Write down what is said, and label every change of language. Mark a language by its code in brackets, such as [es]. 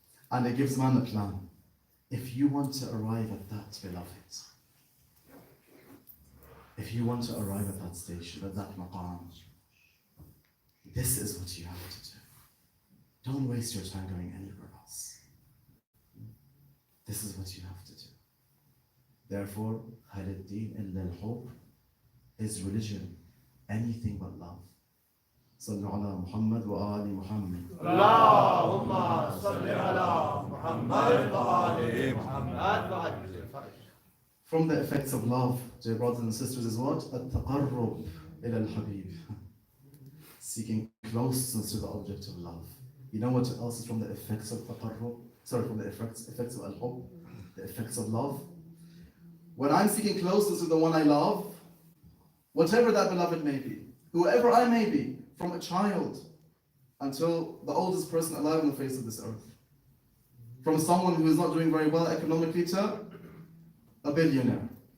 [en] And it gives man a plan. If you want to arrive at that, beloved, if you want to arrive at that station, at that maqam, this is what you have to do. Don't waste your time going anywhere else. This is what you have to do. Therefore, [ar] هل الدين إلا الحب? [en] Is religion anything but love? [ar] صلوا على محمد وآل محمد. اللهم صل على محمد وآل محمد وعجل. [en] From the effects of love, dear brothers and sisters, is what? [ar] التقرب إلى الحبيب. [en] Seeking closeness to the object of love. You know what else is from the effects of taqarrub? Sorry, from the effects of al-hub, the effects of love. When I'm seeking closeness to the one I love, whatever that beloved may be, whoever I may be, from a child until the oldest person alive on the face of this earth, from someone who is not doing very well economically to a billionaire.